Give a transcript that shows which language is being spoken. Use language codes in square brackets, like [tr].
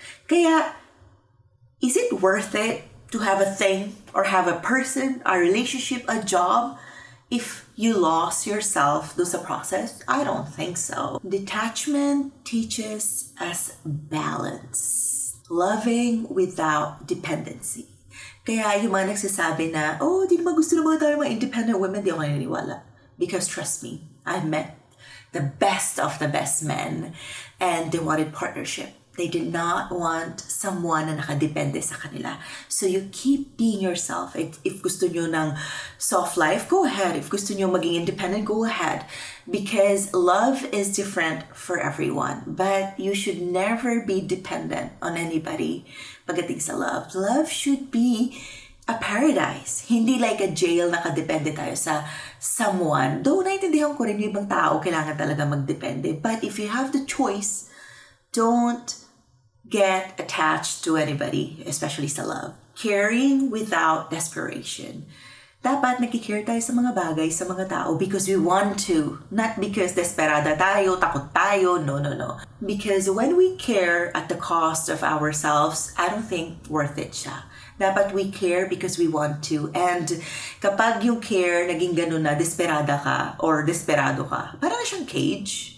[en] Kaya, is it worth it to have a thing or have a person, a relationship, a job, if you lost yourself through the process? I don't think so. Detachment teaches us balance. Loving without dependency. [tl] Kaya yung mga nagsasabi na, di naman gusto ng mga tayo mga independent women, di ako naniniwala. [en] Because trust me, I've met the best of the best men and they wanted partnership. They did not want someone na nakadepende sa kanila. So you keep being yourself. If [tl] gusto nyo ng [en] soft life, go ahead. If [tl] gusto nyo maging [en] independent, go ahead. Because love is different for everyone. But you should never be dependent on anybody pagdating sa love. Love should be a paradise. Hindi like a jail [tl] na kadepende tayo sa [en] someone. [tl] Though naintindihan ko rin yung ibang tao, kailangan talaga magdepende. [en] But if you have the choice, don't get attached to anybody, especially sa love. Caring without desperation. [tl] Dapat nakikare tayo sa mga bagay, sa mga tao [en] because we want to. [tl] Not because desperada tayo, takot tayo. No. [en] Because when we care at the cost of ourselves, I don't think worth it siya. [tl] Dapat [en] we care because we want to. [tl] And kapag yung care naging ganun na, desperada ka or desperado ka, parang siyang cage.